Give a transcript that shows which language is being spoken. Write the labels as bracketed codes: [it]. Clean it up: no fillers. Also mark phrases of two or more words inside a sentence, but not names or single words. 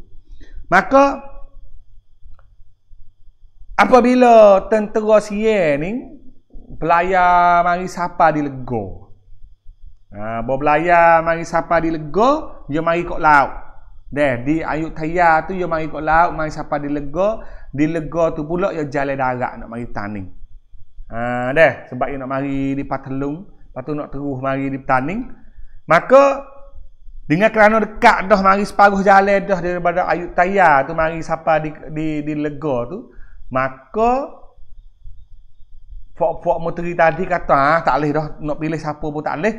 [ms] Maka apabila tentera Sian ni belayar mari sapa di Lego. Belayar mari sapa di Lego, dia mari kok laut. Deh di Ayutthaya tu dia mari kok laut, mari sapa di Lego. Di Lego tu pula dia jalan darat nak mari tanding. Deh sebab dia nak mari di Patelung, lepas tu nak terus mari di Taning. Maka dengan kerana dekat dah mari separuh jalan dah daripada Ayutthaya tu mari sapa di Lego tu, maka Fok menteri tadi kata tak boleh dah nak pilih siapa pun tak boleh.